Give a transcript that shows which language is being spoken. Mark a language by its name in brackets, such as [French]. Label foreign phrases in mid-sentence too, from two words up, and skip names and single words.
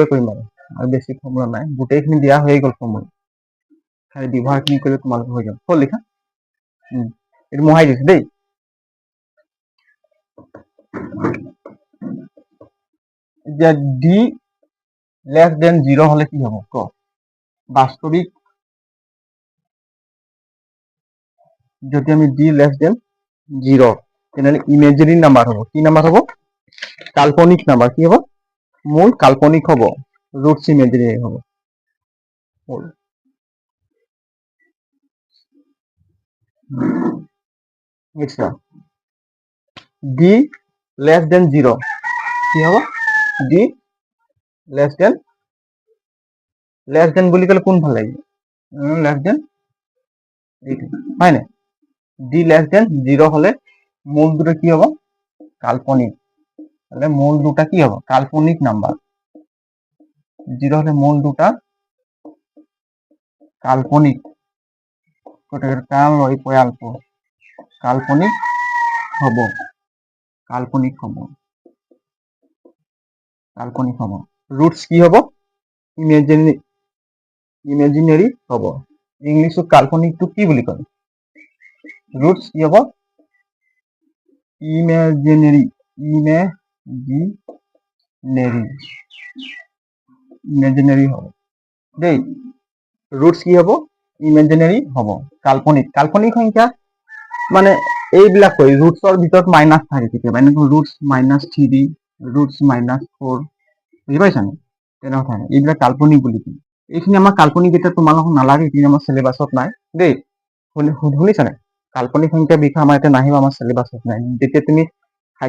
[Assamese] কৰিম আৰু বেছি ফৰ্মুলা নাই গোটেইখিনি দিয়া হৈ গ'ল ফৰ্মুলা খালি ব্যৱহাৰ খিনি কৰিলে তোমালোকে হৈ যাব হ'ল লিখা এইটো মোহাই দিছো দেই এতিয়া [English] d less than 0 [Assamese] হলে কি হব ক বাস্তবিক যদি আমি [English] d less than 0 [Assamese] তেনেহলে [English] imaginary number [Assamese] হব কি নাম্বার হব কাল্পনিক নাম্বার কি হব মূল কাল্পনিক হব [English] roots imaginary [Assamese] হব [English] next d less than 0 [Assamese] কি হব [English] d less than [Assamese] বুলি কলে কোন ভাল লাগিব [English] less than [Assamese] হয় না [English] d less than 0 [Assamese] হলে মূল দুটো কি হব কাল্পনিক তাহলে মূল দুটা কি হব কাল্পনিক নাম্বার 0 হলে মূল দুটা কাল্পনিক কাল ওই অল্প কাল্পনিক হব কাল্পনিক হব কাল্পনিক হব রুটস কি হব ইমেজিনারি হব ইংলিশত কাল্পনিকটো কি বুলি কয় রুটস কি হব [English] imaginary imaginary [Assamese] হব দেই রুটস কি হব ইমেজিনারি হব কাল্পনিক কাল্পনিক সংখ্যা মানে এইবিলাক কয় রুটসৰ ভিতৰত মাইনাস থাকে কেতিয়াবা এনেকৈ [English] roots -3 roots -4 [Assamese] বুজি পাইছানে তেনেকুৱা থাকে এইবিলাক কাল্পনিক বুলি কয় এইখিনি আমাৰ কাল্পনিক এটা তোমালোকক নালাগে এইখিনি আমাৰ সিলেবাসত নাই দেই শুনিছানে কাল্পনিক সংখ্যাৰ বিষয়ে আমাৰ এটা নাহিব আমাৰ সিলেবাসত নাই যেতিয়া তুমি হাই